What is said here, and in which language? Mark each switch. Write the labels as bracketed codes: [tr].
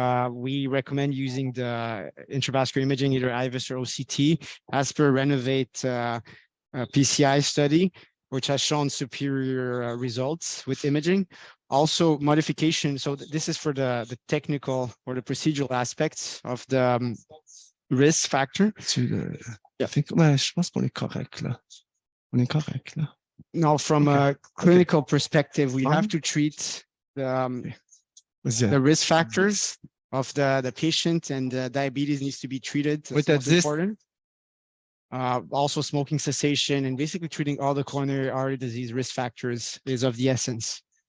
[en] We recommend using the intravascular imaging, either IVUS or OCT, as per Renovate PCI study, which has shown superior results with imaging. Also modification. So this is for the technical or the procedural aspects of the risk factor. I think, [fr] je pense qu'on est correct là. On est correct là. [en] Now, from a clinical perspective, we have to treat the risk factors of the patient, and diabetes needs to be treated. That's important. Also, smoking cessation and basically treating all the coronary artery disease risk factors is of the essence.